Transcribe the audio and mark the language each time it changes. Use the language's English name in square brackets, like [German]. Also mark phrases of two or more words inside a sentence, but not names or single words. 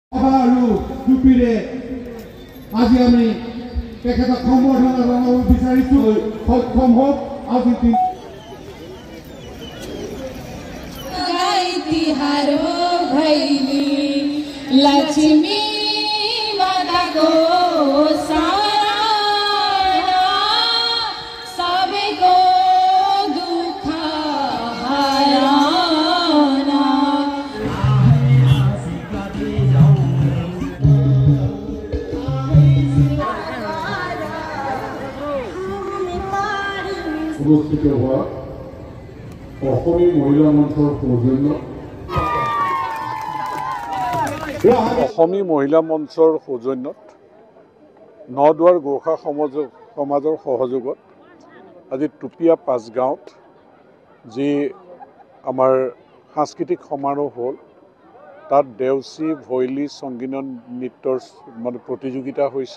[Assamese] আৰু টুপিৰে আজি আমি তেখেতক সম্বৰ্ধনা জনাব বিচাৰিছো। সক্ষম হওক আজি [Hindi] लक्ष्मी माता को सारा सबको दुख हराना। [Assamese] উপস্থিত হোৱা অসমী মহিলা মঞ্চৰ সৌজন্য অসমী মহিলা মঞ্চৰ সৌজন্যত নদুৱাৰ গোৰ্খা সমাজৰ সহযোগত আজি টুপিয়া পাঁচগাঁৱত যি আমাৰ সাংস্কৃতিক সমাৰোহ হ'ল তাত দেউচী ভৈলী সংগীত নৃত্যৰ মানে প্ৰতিযোগিতা হৈছে।